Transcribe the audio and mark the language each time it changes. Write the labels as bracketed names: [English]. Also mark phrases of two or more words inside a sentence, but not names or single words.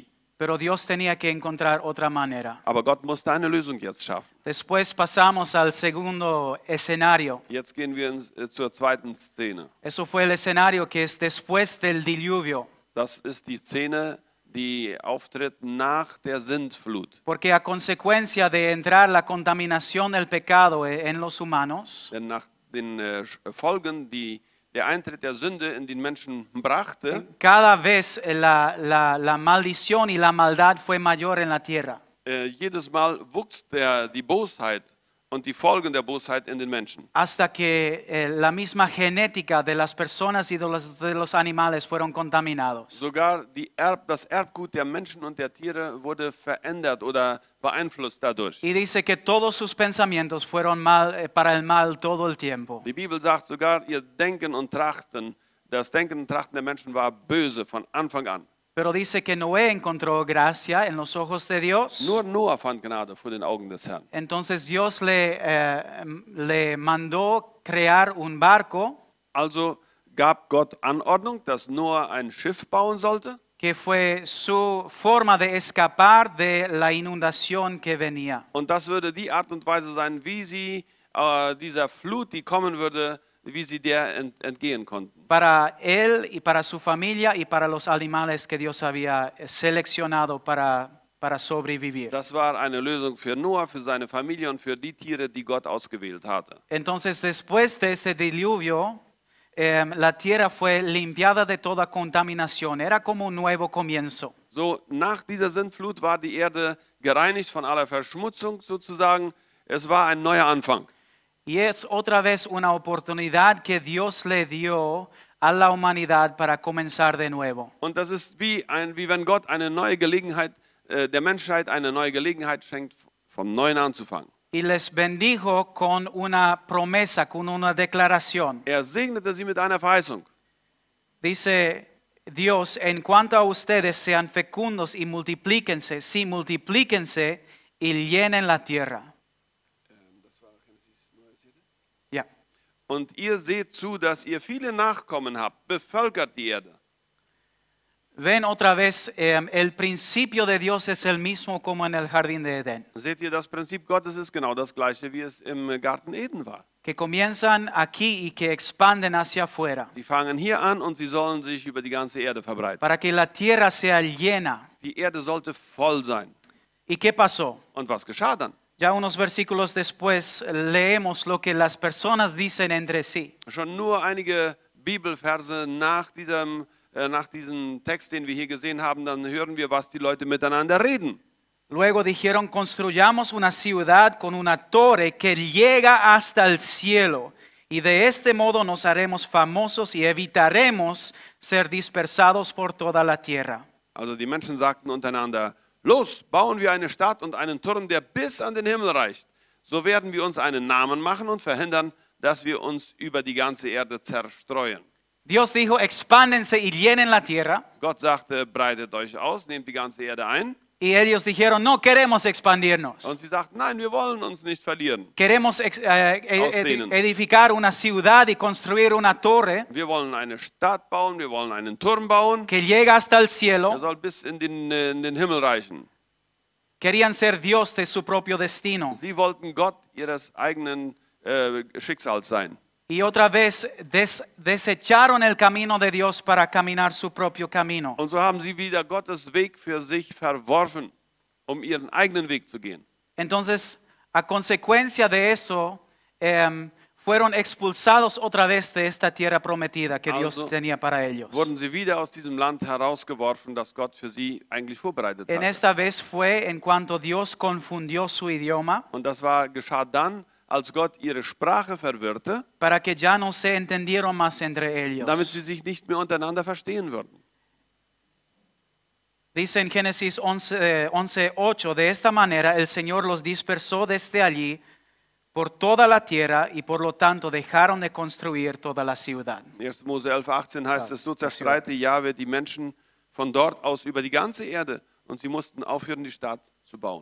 [Spanish] Pero Dios tenía que encontrar otra manera. [German] Aber Gott musste eine Lösung jetzt schaffen. [Spanish] Después pasamos al segundo escenario. [German] Jetzt gehen wir zur zweiten Szene. [Spanish] Eso fue el escenario que es después del diluvio. [German] Das ist die Szene, die auftritt nach der Sintflut. [Spanish] Porque a consecuencia de entrar la contaminación del pecado en los humanos, [German] Denn nach den Folgen, die der Eintritt der Sünde in den Menschen brachte, [Spanish] cada vez la maldición y la maldad fue mayor en la tierra. [German] jedes Mal wuchs die Bosheit und die Folgen der Bosheit in den Menschen. [Spanish] Hasta que la misma genética de las personas y de los animales fueron contaminados. [German] Sogar das Erbgut der Menschen und der Tiere wurde verändert oder beeinflusst dadurch. [Spanish] Y dice que todos sus pensamientos fueron para el mal todo el tiempo. [German] Die Bibel sagt sogar, ihr Denken und Trachten, das Denken und Trachten der Menschen war böse von Anfang an. [Spanish] Pero dice que Noé encontró gracia en los ojos de Dios. [German] Nur Noah fand Gnade vor den Augen des Herrn. [Spanish] Entonces Dios le mandó crear un barco [German] Also gab Gott Anordnung, dass Noah ein Schiff bauen sollte. [Spanish] que fue su forma de escapar de la inundación que venía. [German] Und das würde die Art und Weise sein, wie sie dieser Flut, die kommen würde, wie sie der entgehen konnten. [Spanish] Para él y para su familia y para los animales que Dios había seleccionado para sobrevivir. [German] Das war eine Lösung für Noah, für seine Familie und für die Tiere, die Gott ausgewählt hatte. [Spanish] Entonces, después de ese diluvio, la tierra fue limpiada de toda contaminación. Era como un nuevo comienzo. [German] So, nach dieser Sintflut war die Erde gereinigt von aller Verschmutzung sozusagen. Es war ein neuer Anfang. [Spanish] Y es otra vez una oportunidad que Dios le dio a la humanidad para comenzar de nuevo. [German] Und das ist wie wenn Gott eine neue Gelegenheit, der Menschheit eine neue Gelegenheit schenkt, vom Neuen anzufangen. [Spanish] Y les bendijo con una promesa, con una declaración. [German] Segnete sie mit einer Verheißung. [Spanish] Dice Dios, en cuanto a ustedes, sean fecundos y multiplíquense, sí, multiplíquense y llenen la tierra. [German] Ja. Und ihr seht zu, dass ihr viele Nachkommen habt, bevölkert die Erde. [Spanish] Ven otra vez, el principio de Dios es el mismo como en el jardín de Edén. [German] Seht ihr, das Prinzip Gottes ist genau das gleiche, wie es im Garten Eden war. [Spanish] Que comienzan aquí y que expanden hacia afuera. [German] Sie fangen hier an und sie sollen sich über die ganze Erde verbreiten. [Spanish] Para que la tierra sea llena. [German] Die Erde sollte voll sein. [Spanish] ¿Y qué pasó? [German] Und was geschah dann? [Spanish] Ya unos versículos después leemos lo que las personas dicen entre sí. [German] Schon nur einige Bibelverse nach diesem Text, den wir hier gesehen haben, dann hören wir, was die Leute miteinander reden. [Spanish] Luego dijeron, construyamos una ciudad con una torre que llega hasta el cielo, y de este modo nos haremos famosos y evitaremos ser dispersados por toda la tierra. [German] Also die Menschen sagten untereinander, los, bauen wir eine Stadt und einen Turm, der bis an den Himmel reicht. So werden wir uns einen Namen machen und verhindern, dass wir uns über die ganze Erde zerstreuen. [Spanish] Dios dijo, expándense y llenen la tierra. [German] Gott sagte, breitet euch aus, nehmt die ganze Erde ein. [Spanish] Y ellos dijeron, no queremos expandirnos. [German] Und sie sagten, nein, wir wollen uns nicht verlieren. [Spanish] Queremos [German] Ausdehnen. [Spanish] edificar una ciudad y construir una torre [German] Wir wollen eine Stadt bauen, wir wollen einen Turm bauen. [Spanish] que llega hasta el [German] Er [Spanish] cielo. [German] soll bis in den Himmel reichen. [Spanish] Querían ser Dios de su propio destino. [German] Sie wollten Gott ihres eigenen Schicksals sein. [Spanish] Y otra vez desecharon el camino de Dios para caminar su propio camino. [German] Und so haben sie wieder Gottes Weg für sich verworfen, um ihren eigenen Weg zu gehen. [Spanish] Entonces, a consecuencia de eso, fueron expulsados otra vez de esta tierra prometida que Dios [German] Also, [Spanish] tenía para ellos. [German] Wurden sie wieder aus diesem Land herausgeworfen, das Gott für sie eigentlich vorbereitet [Spanish] En [German] hat. [Spanish] esta vez fue en cuanto Dios confundió su idioma [German] Und das geschah dann, als Gott ihre Sprache verwirrte, [Spanish] para que ya no se entendieron más entre ellos. [German] damit sie sich nicht mehr untereinander verstehen würden. [Spanish] Dice en Génesis 11:8, de esta manera el Señor los dispersó desde allí por toda la tierra y por lo tanto dejaron de construir toda la ciudad. [German] 1. Mose 11,18 heißt es, so zerstreute Jahwe die Menschen von dort aus über die ganze Erde und sie mussten aufhören, die Stadt zu bauen.